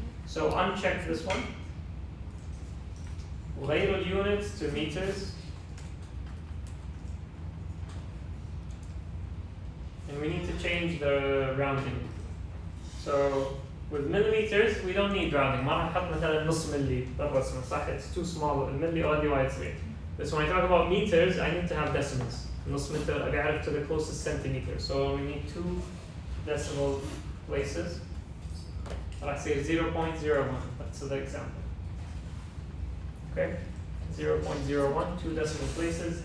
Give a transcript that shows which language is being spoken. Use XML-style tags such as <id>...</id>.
<en>So uncheck this one. Label units to meters. And we need to change the rounding. So with millimeters, we don't need rounding.</en> <ar>ما راح نحط مثلا نص ملي بالرسمة صح؟</ar> <en>It's too small. الملي already why it's late. But when I talk about meters, I need to have decimals.</en> <ar>نص متر أبي أعرف</ar> <en>to the closest centimeter. So we need 2 decimal places. راح say 0.01. That's the example. Okay, 0.01, 2 decimal places.</en>